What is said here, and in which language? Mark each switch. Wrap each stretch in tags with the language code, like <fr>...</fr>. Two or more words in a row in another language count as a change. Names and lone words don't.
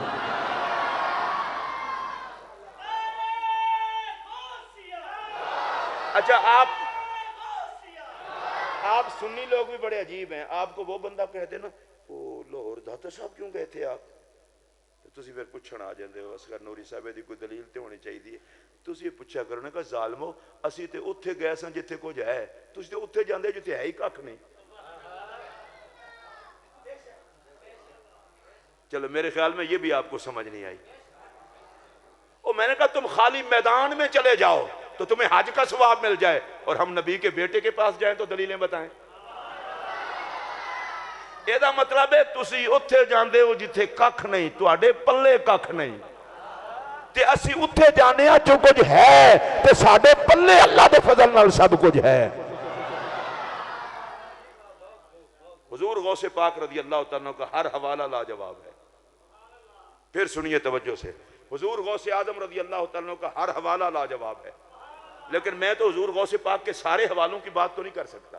<ur>اچھا آپ سنی لوگ بھی بڑے عجیب ہیں. آپ کو وہ بندہ کہتے نا وہ لاہور داتا صاحب کیوں گئے تھے آپ؟</ur> <pa>تسی پھر پوچھنا آ جاندے ہو اصغر نوری صاحب دی کوئی دلیل تے ہونی چاہیے. تسی پوچھا کرو نا کہ ظالمو اسی تے اتھے گئے سن جتھے کچھ ہے، تسی تے اتھے جاندے جتھے ہے ہی ککھ نہیں.</pa> <ur>چلو میرے خیال میں یہ بھی آپ کو سمجھ نہیں آئی. اور میں نے کہا تم خالی میدان میں چلے جاؤ تو تمہیں حج کا ثواب مل جائے، اور ہم نبی کے بیٹے کے پاس جائیں تو دلیلیں بتائیں.</ur> <pa>یہ مطلب ہے تسی اتھے جاندے ہو جتھے ککھ نہیں، تواڈے پلے ککھ نہیں، تے اسی اتھے جانے ہاں جو کچھ ہے تے ساڈے پلے اللہ دے فضل نال سب کچھ ہے.</pa> <ur>حضور غوث پاک</ur> <ar>رضی اللہ تعالیٰ</ar> <ur>کا ہر حوالہ لاجواب ہے. پھر سنیے توجہ سے، حضور غوث اعظم</ur> <ar>رضی اللہ تعالیٰ</ar> <ur>کا ہر حوالہ لاجواب ہے. لیکن میں تو حضور</ur> <ar>غوث پاک</ar> <ur>کے سارے حوالوں کی بات تو نہیں کر سکتا.</ur>